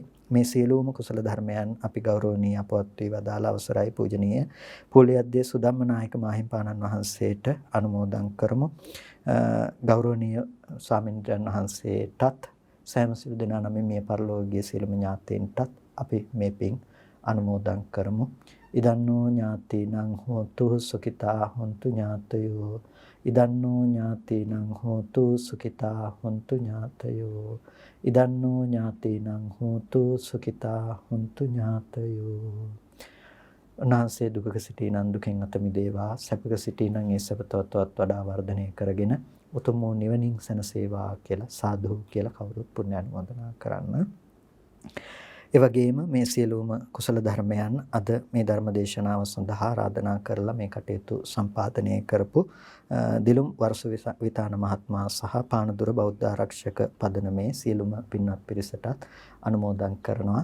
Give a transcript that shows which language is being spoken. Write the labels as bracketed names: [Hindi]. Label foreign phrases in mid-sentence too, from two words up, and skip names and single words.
[Sinhala] මේ සියලුම කුසල ධර්මයන් අපි ගෞරවනීය අපවත් වී වදාළ අවසරයි පූජනීය පොලියද්දේ සුධම්ම නායක මාහිමිපාණන් වහන්සේට අනුමෝදන් කරමු. ගෞරවනීය ස්වාමීන් වහන්සේටත් සෑම සිළු දෙනා නමින් මිය පරලෝකීය සියලුම ඥාතීන්ටත් අපි මේ පින් අනුමෝදන් කරමු. [Pali] ඉදන්නෝ ඥාතිනං හෝතු සුඛිතා හොන්තු ඥාතයෝ. ඉදන්නෝ ඥාතිනං හෝතු සුඛිතා හොන්තු ඥාතයෝ. ඉදන්නෝ ඥාතිනං හෝතු සුඛිතා හොන්තු ඥාතයෝ. [Sinhala] උන්වහන්සේ දුකක සිටිනන් දුකෙන් අත මිදේවා, සැපක සිටිනන් ඒ සැප තවත් වඩා වර්ධනය කරගෙන උතුම් වූ නිවනින් සැනසේවා කියලා සාදු කියලා කවුරුත් පුණ්‍ය අනුමෝදනා කරන්න. ඒ වගේම මේ සියලුම කුසල ධර්මයන් අද මේ ධර්ම දේශනාව සඳහා ආරාධනා කරලා මේ කටයුතු සම්පාදනය කරපු දිලුම් වර්ෂ විතාන මහත්මයා සහ පානදුර බෞද්ධ ආරක්ෂක පදනමේ සියලුම පින්වත් පිරිසටත් අනුමෝදන් කරනවා.